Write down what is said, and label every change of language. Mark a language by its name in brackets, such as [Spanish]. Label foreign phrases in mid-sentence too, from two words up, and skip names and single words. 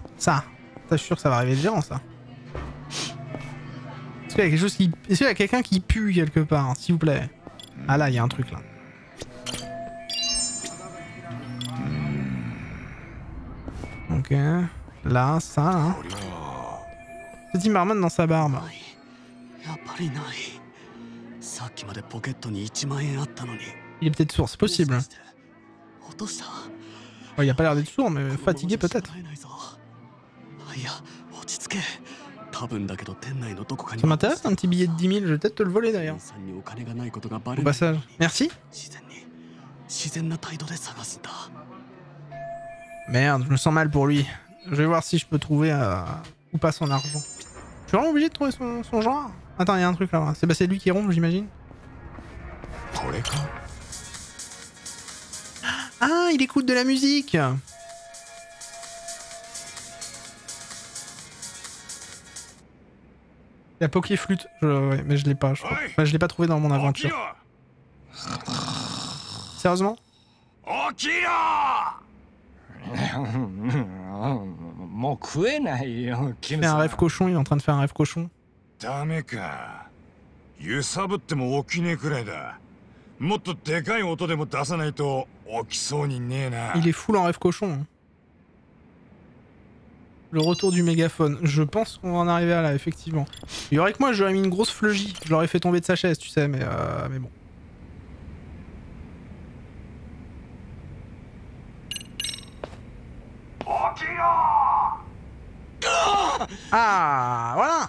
[French] Ça je suis sûr que ça va réveiller le géant ça. Est-ce qu'il y a quelque chose qui. Est-ce qu'il y a quelqu'un qui pue quelque part, s'il vous plaît? Ah là, il y a un truc là. Ok. Là, ça, là. Petit marmonne dans sa barbe. [Japanese] やっぱりない。さっきまでポケットに1万円あったのに。 [French] Il est peut-être sourd, c'est possible. [Japanese] 落とした。 [French] Oh, il a pas l'air d'être sourd, mais fatigué peut-être. [Japanese] いや、落ち着け。多分だけど店内のどこかに。 [French] Ça m'intéresse un petit billet de 10 000, je vais peut-être te le voler d'ailleurs. [Japanese] さんにお金がないことがバ [French] Au [Japanese] レる。 [French] passage. Merci. [Japanese] 自然な態度で探すんだ。 [French] Merde, je me sens mal pour lui. Je vais voir si je peux trouver ou pas son argent. Je suis vraiment obligé de trouver son genre. Attends, il y a un truc là. C'est lui qui ronfle, j'imagine. Ah, il écoute de la musique. La Poké Flûte. Ouais, mais je l'ai pas, je crois. Enfin, je l'ai pas trouvé dans mon aventure. Sérieusement? Il fait un rêve cochon, il est en train de faire un rêve cochon. [Japanese] ダメか。揺さぶっても起きねえくらいだ。もっとでかい音でも出さないと起きそうにねえな。 [French] Il est full en rêve cochon. Hein. Le retour du mégaphone. Je pense qu'on va en arriver à là, effectivement. Il y aurait que moi, j'aurais mis une grosse fleugie. Je l'aurais fait tomber de sa chaise, tu sais, mais bon. Ah, voilà.